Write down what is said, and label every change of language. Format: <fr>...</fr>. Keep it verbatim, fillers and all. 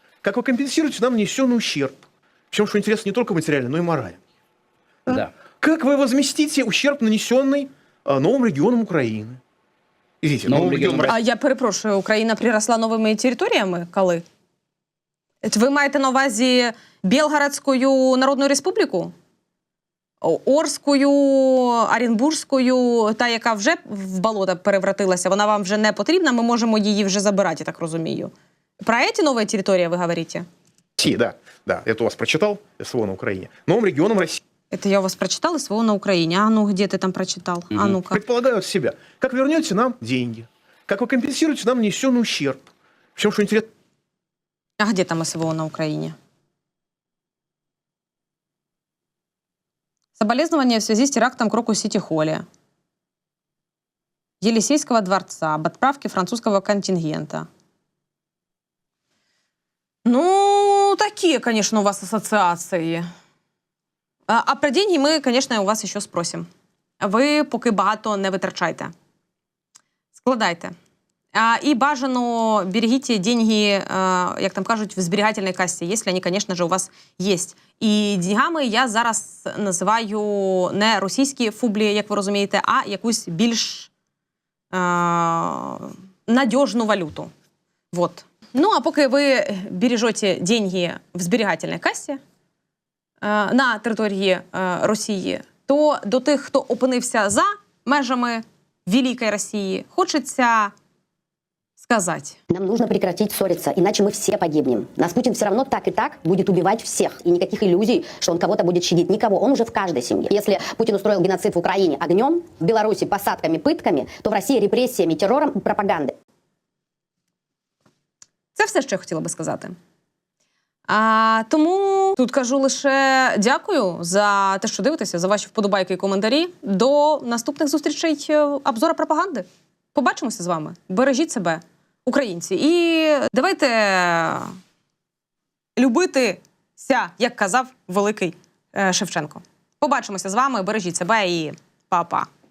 <ru>Как вы компенсируете нам нанесенный ущерб? Причем, что интересно, не только материальный, но и моральный. Да? Да. Как вы возместите ущерб, нанесенный а, новым регионам Украины? Извините, новым, новым регионам...</ru> <uk>А я перепрошую, Україна приросла новими територіями? Коли? Ви маєте на увазі Белгородську Народну Республіку? Орською, Оренбурзькою, та, яка вже в болото перевратилася, вона вам вже не потрібна, ми можемо її вже забирати, я так розумію. Про ці нові території ви говорите?</uk> <ru>Си, да. Да, это у вас прочитал СВО на Украине. Новым регионом России. Это я у вас прочитал СВО на Украине. А ну, где ты там прочитал? Угу. А ну-ка. Предполагаю от себя. Как вернете нам деньги? Как вы компенсируете нам нанесенный ущерб? Причем, что интересно... А где там СВО на Украине? Соболезнования в связи с терактом Крокус-Сити-Холли. Елисейского дворца об отправке французского контингента. Ну, такие, конечно, у вас ассоціації. А, а про деньги ми, конечно, у вас ще спросимо.</ru> <uk>Ви поки багато не витрачайте. Складайте. А, і бажано берегіть деньги, а, як там кажуть, в зберігательній касі, якщо вони, звісно ж, у вас є. І деньгами я зараз називаю не російські фублі, як ви розумієте, а якусь більш а, надіжну валюту. Вот. Ну, а поки ви бережете деньги в зберігательній касі а, на території а, Росії, то до тих, хто опинився за межами Великої Росії, хочеться сказать.</uk> <ru>Нам нужно прекратить ссориться, иначе мы все погибнем. Нас Путин все равно так и так будет убивать всех. И никаких иллюзий, что он кого-то будет щадить. Никого. Он уже в каждой семье. Если Путин устроил геноцид в Украине огнем, в Беларуси посадками, пытками, то в России репрессиями, террором и пропагандой.</ru> <uk>Це все, що я хотіла би сказати. А, тому тут кажу лише дякую за те, що дивитеся, за ваші вподобайки і коментарі. До наступних зустрічей обзора пропаганди. Побачимося з вами. Бережіть себе, українці. І давайте любитися, як казав великий Шевченко. Побачимося з вами, бережіть себе і па-па.</uk>